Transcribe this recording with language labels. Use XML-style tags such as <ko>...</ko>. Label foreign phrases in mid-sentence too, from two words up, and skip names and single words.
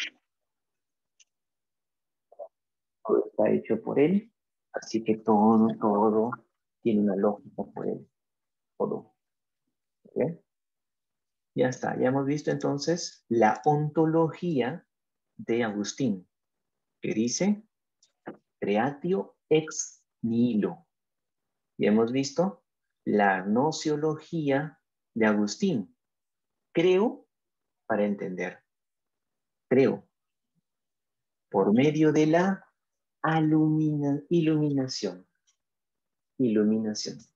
<es>Todo está hecho por Él, así que todo tiene una lógica por Él. Todo. ¿Ok? Ya está, ya hemos visto entonces la ontología de Agustín, que dice</es> <la>creatio ex nihilo.</la> <es>Y hemos visto la gnosiología de Agustín. Creo para entender. Creo por medio de la iluminación. Iluminación.</es>